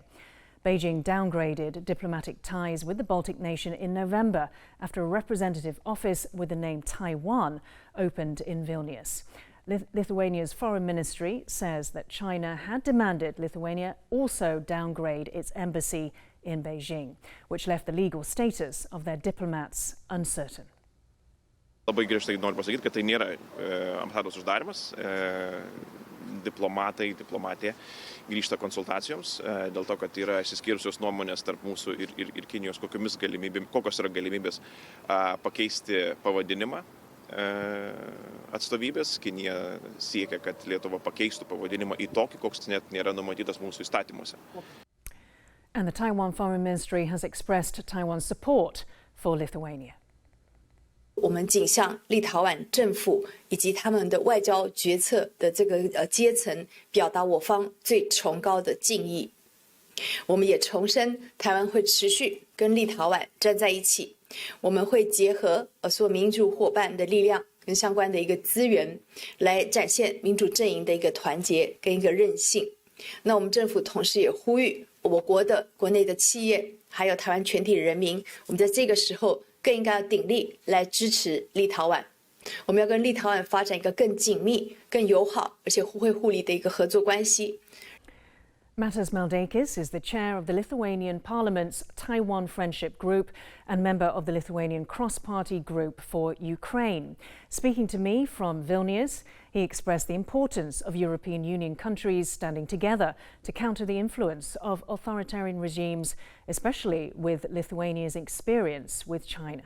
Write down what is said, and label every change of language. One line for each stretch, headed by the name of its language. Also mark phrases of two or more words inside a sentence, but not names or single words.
English: Beijing downgraded diplomatic ties with the Baltic nation in November after a representative office with the name Taiwan opened in Vilnius. Lithuania's foreign ministry says that China had demanded Lithuania also downgrade its embassy in Beijing, which left the legal status of their diplomats uncertain.
Lithuanian: Labai griežtai noriu pasakyti, kad tai nėra ambasados uždarimas. Diplomatija grįžta konsultacijoms dėl to, kad yra išsiskyrusios nuomonės tarp mūsų ir Kinijos, kokios yra galimybės pakeisti pavadinimą atstovybės. Kinija siekia, kad Lietuva pakeistų pavadinimą į tokį, koks net nėra numatytas mūsų įstatymuose.
English: And the Taiwan Foreign Ministry has expressed Taiwan's support for Lithuania.
Chinese: 我们仅向立陶宛政府以及他们的外交决策的这个阶层表达我方最崇高的敬意。我们也重申，台湾会持续跟立陶宛站在一起，我们会结合所有民主伙伴的力量跟相关的一个资源，来展现民主阵营的一个团结跟一个韧性。那我们政府同时也呼吁我国的国内的企业，还有台湾全体人民，我们在这个时候更应该要鼎力来支持立陶宛。我们要跟立陶宛发展一个更紧密、更友好，而且互惠互利的一个合作关系。
English: Matas Maldakis is the chair of the Lithuanian Parliament's Taiwan Friendship Group and member of the Lithuanian Cross-Party Group for Ukraine. Speaking to me from Vilnius, he expressed the importance of European Union countries standing together to counter the influence of authoritarian regimes, especially with Lithuania's experience with China.